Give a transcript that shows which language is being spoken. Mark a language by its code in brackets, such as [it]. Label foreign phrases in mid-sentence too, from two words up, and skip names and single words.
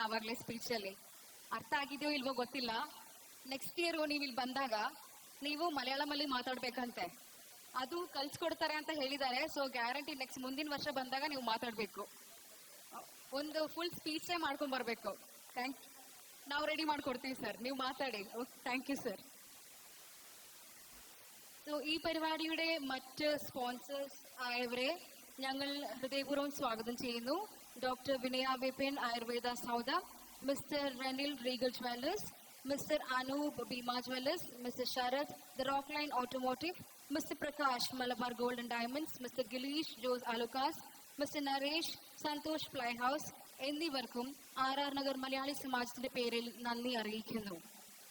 [kn] ಆವಾಗಲೇ ಸ್ಪೀಚಲ್ಲಿ ಅರ್ಥ ಆಗಿದೆಯೋ ಇಲ್ವೋ ಗೊತ್ತಿಲ್ಲ. [en] next year [kn] ನೀವು ಇಲ್ಲಿ ಬಂದಾಗ ನೀವು ಮಲಯಾಳಮಲ್ಲಿ ಮಾತಾಡ್ಬೇಕಂತೆ, ಅದು ಕಲ್ಸ್ಕೊಡ್ತಾರೆ ಅಂತ ಹೇಳಿದ್ದಾರೆ. [en] so guarantee next [kn] ಮುಂದಿನ ವರ್ಷ ಬಂದಾಗ ನೀವು ಮಾತಾಡ್ಬೇಕು, ಒಂದು [en] full speech [kn] ಮಾಡ್ಕೊಂಡ್ ಬರ್ಬೇಕು. ನಾವು ರೆಡಿ ಮಾಡ್ಕೊಡ್ತೀವಿ സർ, ನೀವು മാറ്റാടി. [en] Thank you sir. [ml] സോ ഈ പരിപാടിയുടെ മറ്റ് സ്പോൺസേഴ്സ് ആയവരെ ഞങ്ങൾ ഹൃദയപൂർവ്വം സ്വാഗതം ചെയ്യുന്നു. ഡോക്ടർ വിനയ വിപിൻ ആയുർവേദ സൗദ, മിസ്റ്റർ റെനിൽ റീഗൽ ജ്വല്ലേഴ്സ്, മിസ്റ്റർ അനൂപ് ഭീമ ജ്വല്ലേഴ്സ്, മിസ്റ്റർ ശരത് ദ റോക്ക് ലൈൻ ഓട്ടോമോട്ടീവ്, മിസ്റ്റർ പ്രകാശ് മലബാർ ഗോൾഡ് ആൻഡ് ഡയമണ്ട്സ്, മിസ്റ്റർ ഗിലീഷ് ജോസ് അലുക്കാസ്, മിസ്റ്റർ നരേഷ് സന്തോഷ് ഫ്ലൈ ഹൗസ് എന്നിവർക്കും ആർ നഗർ മലയാളി സമാജത്തിന്റെ പേരിൽ നന്ദി അറിയിക്കുന്നു.